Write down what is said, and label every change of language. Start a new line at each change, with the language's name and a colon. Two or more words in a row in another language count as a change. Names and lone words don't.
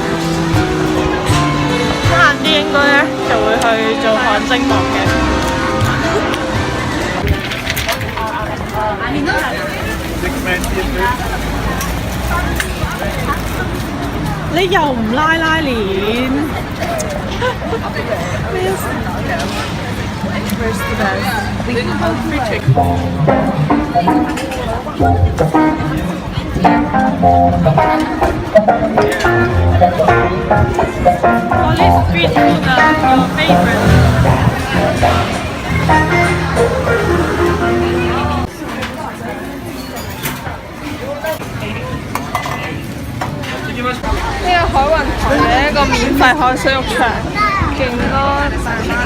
Cantonese: 晏啲應該咧就會去做汗蒸幕嘅。你又唔拉鏈？咩事
English: ？Where's the best? We can go free chicken. What is street food your favorite?
Cantonese: 呢個海雲台嘅一個免費海水浴場，勁多大媽。